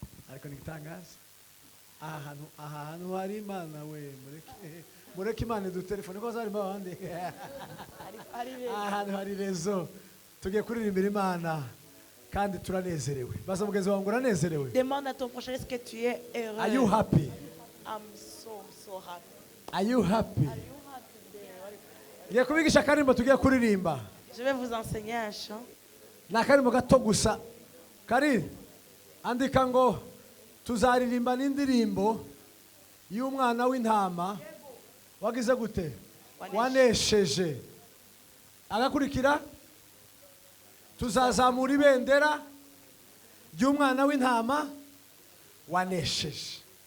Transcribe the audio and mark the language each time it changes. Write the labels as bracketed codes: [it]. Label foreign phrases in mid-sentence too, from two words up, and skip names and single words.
[rw] Ariko ni igitangaza. Aha hantu, aha hantu hari Imana we, mureke, mureke Imana idutelefone, ko zarimo abandi. Hari, hari rezo. Aha hantu hari rezo. Tugiye kuririmbira Imana, kandi turanezerewe. Baza mugenzi wawe ngo, "Uranezerewe?" [fr] Demande à ton prochain, "Est-ce que tu es heureux?" [en] Are you happy? I'm so, so happy. Are you happy? Are you happy there? [rw] Ngiye kubigisha akarimbo tugiye kuririmba. [fr] Je vais vous enseigner un chant. [rw] Ni akarimbo gato gusa. Kari, andika ngo, "Tuzaririmba n'indirimbo y'umwana w'intama." Wagize gute? Wanesheje. Wanesheje. Agakurikira, "Tuzazamura ibendera ry'umwana w'intama wanesheje."